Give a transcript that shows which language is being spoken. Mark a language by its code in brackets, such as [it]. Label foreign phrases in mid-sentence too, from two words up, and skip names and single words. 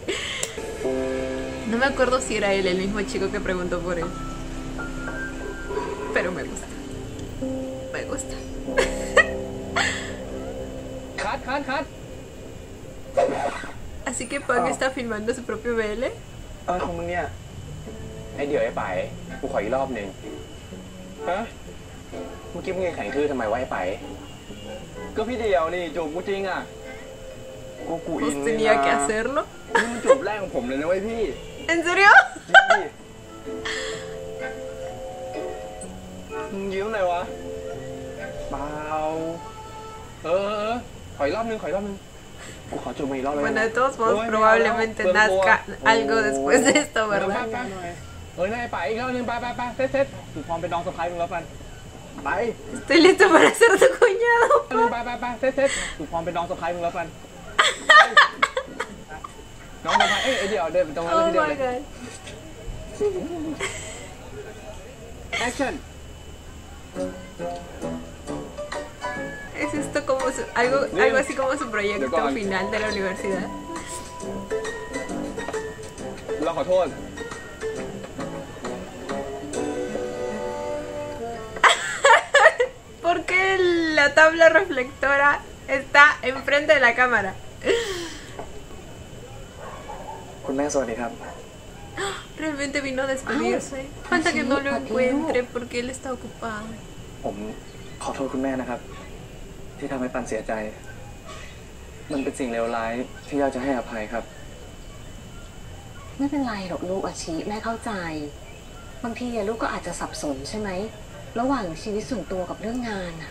[es] No me acuerdo si era él el mismo chico que preguntó por él. Pero me gusta. Me gusta. [th] คัด [es] Así que Pan está filmando su propio BL. [th] อะไรของมึงเนี่ย ไอเดี๋ยวไอ้ไปกูขออีกรอบหนึ่งฮะ เมื่อกี้มึงยังแข่งทื่อทำไมวะไอ้ไป ก็พี่เดียวนี่จูบกูจริงอ่ะ กูอิ [es] Pues [th] นเลย [es] tenía que [th] นะ [es] hacerlo. [th] นี่มันจูบแรกของผมเลยนะเว้ยพี่ [es] ¿En serio? [th] จริงดิมึงยิ้มเลยวะ เปล่า ขออีกรอบหนึ่ง กูขอจูบมาอีกรอบเลย [es] Bueno, de todos modos, probablemente nazca algo después de esto, [th] เดี๋ยว [es] ¿verdad? [th] แป๊บหน่อยนายไปอีกรอบนึงไปเซ็ตกูพร้อมเป็นน้องสะพ้ายมึงแล้วกันไป [es] Estoy listo para ser tu cuñado. [th] ไปเซ็ตกูพร้อมเป็นน้องสะพ้ายมึงแล้วกันน้องสะพ้ายเดี๋ยวเดินไปตรงนั้น [en] Oh [th] ทีเดียว [en] my [th] เลย [en] god. [th] action [es] ¿Es esto como algo así como su proyecto final de la universidad? [th] เราขอโทษ [es] ¿Por qué la tabla reflectora está enfrente de la cámara? [th] คุณแม่สวัสดีครับ [es] Realmente vino a despedirse. Falta que no lo encuentre porque él está ocupado. [th] ผมขอโทษคุณแม่นะครับ ที่ทำให้ปันเสียใจ มันเป็นสิ่งเลวร้ายที่อยากจะให้อภัยครับ ไม่เป็นไรหรอกลูกอาชิแม่เข้าใจ บางทีลูกก็อาจจะสับสนใช่ไหมระหว่างชีวิตส่วนตัวกับเรื่องงานอะ